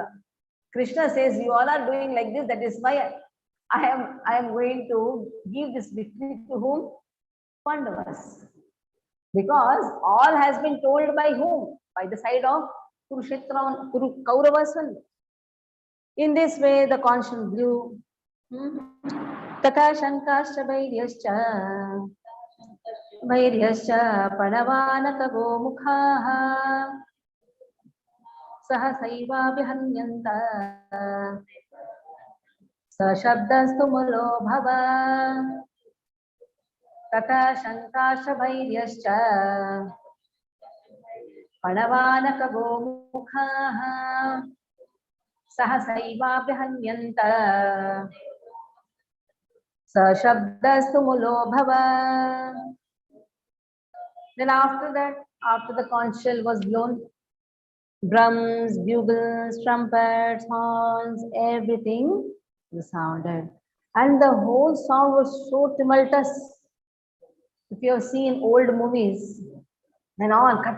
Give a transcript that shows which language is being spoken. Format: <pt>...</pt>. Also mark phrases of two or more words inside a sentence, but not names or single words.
<en>Krishna says, you all are doing like this, that is why I am going to give this victory to whom? Pandavas. Because all has been told by whom? By the side of Kurukshetra, Kauravas. In this way, the conscience blew.</en> <sa>Tata Shankascha Vairyaschа Padavanaka Gomukhaha Sahasaiva Vihanyanta Sashabdastu Mulo Bhava Tata Shankascha Vairyascha Padavanaka Gomukhaha Sahasaiva Vihanyanta Sashabdastu Mulo Bhava.</sa> <en>Then after that, after the conch shell was blown, drums, bugles, trumpets, horns, everything sounded. And the whole sound was so tumultuous. If you have seen old movies, then all cut.</en>